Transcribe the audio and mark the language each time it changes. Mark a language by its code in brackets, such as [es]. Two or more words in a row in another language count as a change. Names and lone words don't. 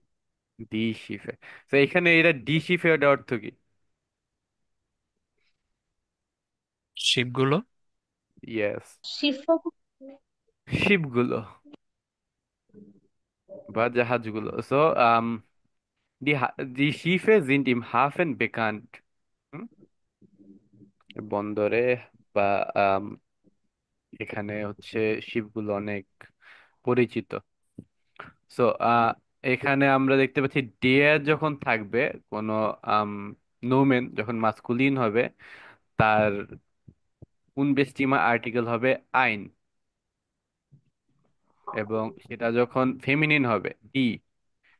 [de] die Schiffe. [bn] তো এখানে এরা [de] die Schiffe [bn] এর অর্থ কি? শিপগুলো, ইয়েস, শিফ শিপগুলো বা জাহাজগুলো। [de] সো die Schiffe sind im Hafen bekannt. [bn] হুম? বন্দরে বা আম, এখানে হচ্ছে শিপগুলো অনেক পরিচিত। সো এখানে আমরা দেখতে পাচ্ছি ডেয়ার যখন থাকবে কোনো নোমেন যখন মাস্কুলিন হবে, তার [de] unbestimmte Artikel [bn] হবে আইন, এবং সেটা যখন ফেমিনিন হবে ডি।